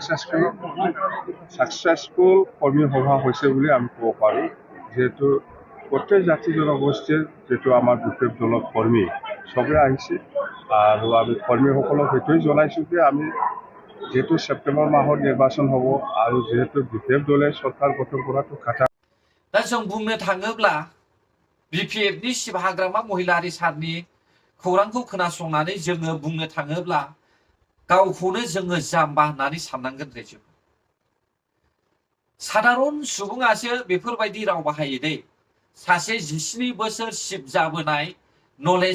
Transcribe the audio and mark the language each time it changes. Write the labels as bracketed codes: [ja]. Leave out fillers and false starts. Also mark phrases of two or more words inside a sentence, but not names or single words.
[as] ছাকচেছফুল কৰ্মী সভা হৈছে বুলি আমি ক'ব পাৰোঁ যিহেতু প্ৰত্যেক জাতি জনগোষ্ঠীৰ যিটো আমাৰ বিশেষ দলৰ কৰ্মী চবেই আহিছে আৰু আমি কৰ্মীসকলক সেইটোৱে জনাইছোঁ যে আমি যেহেতু ছেপ্টেম্বৰ মাহত নিৰ্বাচন হ'ব আৰু যেহেতু বিশেষ দলে চৰকাৰ গঠন কৰাটো খাটা [brx] दा जों बुंनो थाङोब्ला बिपिएफनि चिफ हाग्रामा महिलारि सारनि खौरांखौ खोनासंनानै जोङो बुंनो थाङोब्ला गावखौनो जोङो जाम्बा होननानै साननांगोन रायजो साधारन सुबुङासो बेफोरबायदि राव बाहायो दे सासे 17 बोसोर चिफ जाबोनाय नलेज